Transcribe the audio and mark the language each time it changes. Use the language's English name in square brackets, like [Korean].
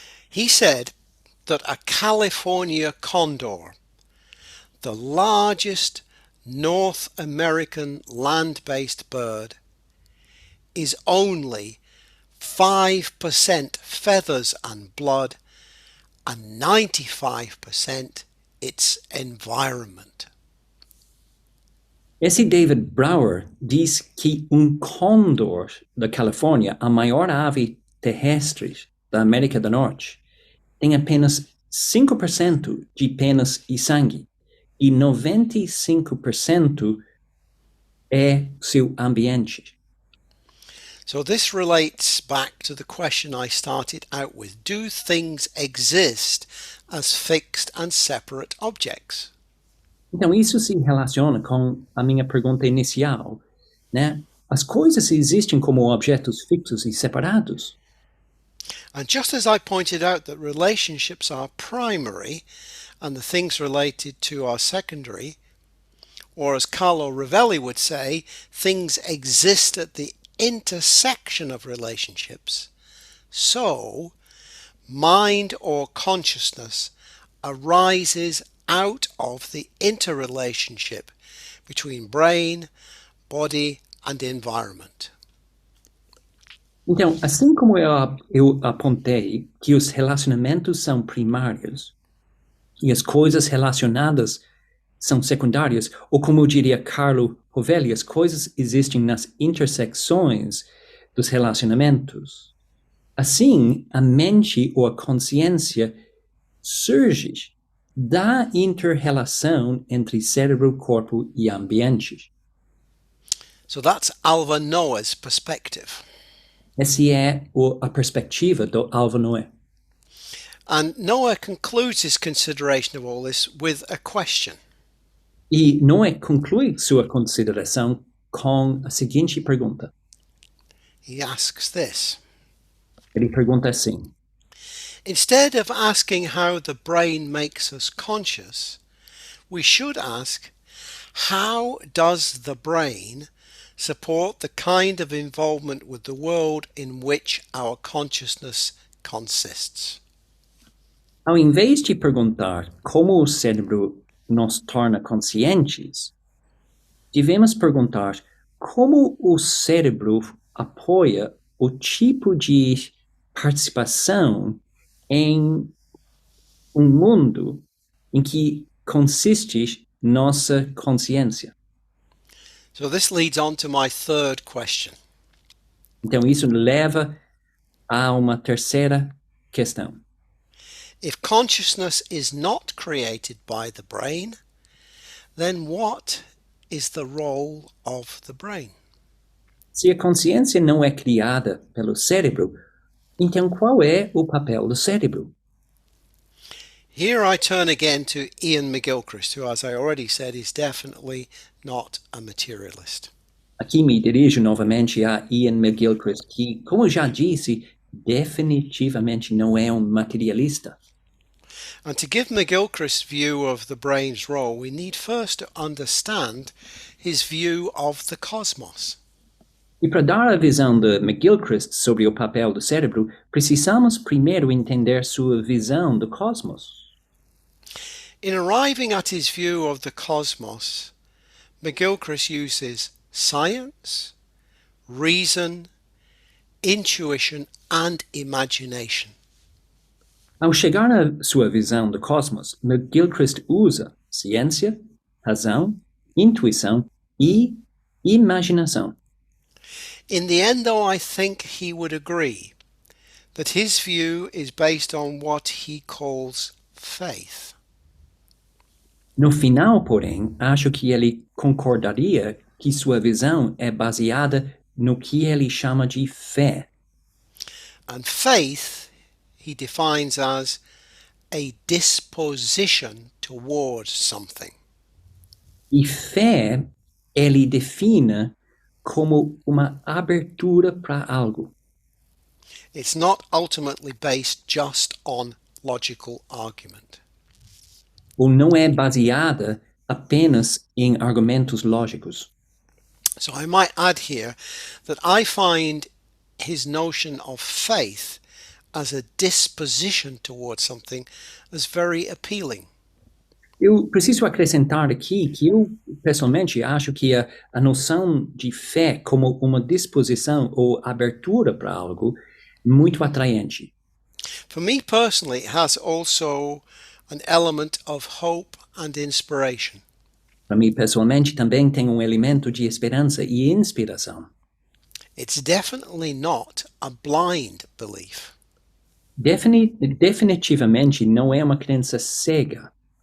[English] He said that a California condor, the largest North American land-based bird, is only 5% feathers and blood and 95% its environment. [Portuguese] Esse David Brower diz que condor da Califórnia, a maior ave terrestre da América do Norte, tem apenas 5% de penas e sangue e 95% é seu ambiente. [English] So this relates back to the question I started out with. Do things exist as fixed and separate objects? [Portuguese] Então, isso se relaciona com a minha pergunta inicial, né? As coisas existem como objetos fixos e separados. [English] And just as I pointed out that relationships are primary and the things related to are secondary, or as Carlo Rovelli would say, things exist at the intersection of relationships, so mind or consciousness arises out of the interrelationship between brain, body and environment. [Portuguese] Então, assim como eu apontei que os relacionamentos são primários e as coisas relacionadas são secundárias, ou como diria Carlo Rovelli, as coisas existem nas intersecções dos relacionamentos. Assim, a mente ou a consciência surge da inter-relação entre cérebro, corpo e ambiente. [English] So that's Alva Noah's perspective. [Portuguese] Essa é a perspectiva do Alva Noé. [English] And Noah concludes his consideration of all this with a question. [Portuguese] E Noé conclui sua consideração com a seguinte pergunta. [English] He asks this. [Portuguese] Ele pergunta assim: [English] Instead of asking how the brain makes us conscious, we should ask, how does the brain support the kind of involvement with the world in which our consciousness consists? [Portuguese] Ao invés de perguntar como o cérebro nos torna conscientes, devemos perguntar como o cérebro apoia o tipo de participação em um mundo em que consiste nossa consciência. [English] So this leads on to my third question. [Portuguese] Então, isso leva a uma terceira questão. [English] If consciousness is not created by the brain, then what is the role of the brain? [Portuguese] Se a consciência não é criada pelo cérebro, então qual é o papel do cérebro? [English] Here I turn again to Ian McGilchrist, who, as I already said, is definitely not a materialist. [Portuguese] Aqui me dirijo novamente a Ian McGilchrist, que, como já disse, definitivamente não é materialista. [English] And to give McGilchrist's view of the brain's role, we need first to understand his view of the cosmos. [Portuguese] E para dar a visão de McGilchrist sobre o papel do cérebro, precisamos primeiro entender sua visão do cosmos. [English] In arriving at his view of the cosmos, McGilchrist uses science, reason, intuition and imagination. [Portuguese] Ao chegar à sua visão do cosmos, McGilchrist usa ciência, razão, intuição e imaginação. [English] In the end, though, I think he would agree that his view is based on what he calls faith. [Portuguese] No final, porém, acho que ele concordaria que sua visão é baseada no que ele chama de fé. [English] And faith he defines as a disposition towards something. [Portuguese] E fé ele define como uma abertura para algo. [English] It's not ultimately based just on logical argument. [Portuguese] Ou não é baseada apenas em argumentos lógicos. [English] So I might add here that I find his notion of faith as a disposition towards something as very appealing. [Portuguese] Eu preciso acrescentar aqui que eu, pessoalmente, acho que a noção de fé como uma disposição ou abertura para algo muito atraente. [English] For me personally, it has also an element of hope and inspiration. [Portuguese] Para mim, pessoalmente, também tem um elemento de esperança e inspiração. [English] It's definitely not a blind belief. [Portuguese] Definitivamente não é uma crença cega.